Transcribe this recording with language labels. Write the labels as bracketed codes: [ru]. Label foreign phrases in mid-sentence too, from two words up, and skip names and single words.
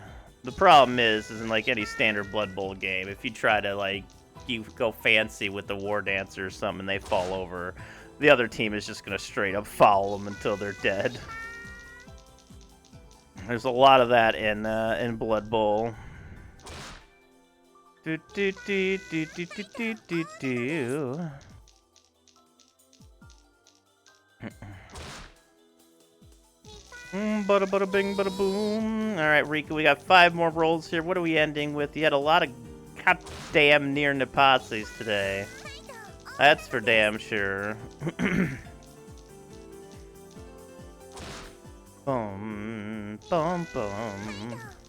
[en] The problem is in like any standard Blood Bowl game, if you try to like, you go fancy with the War Dancer or something and they fall over, the other team is just gonna straight up foul them until they're dead. There's a lot of that in Blood Bowl. Do do do do do do do do do. Bada bada bing bada boom. All right, Rika, we got 5 more rolls here. What are we ending with? You had a lot of goddamn near Nipatsies today. That's for damn sure. Bum, bum, bum.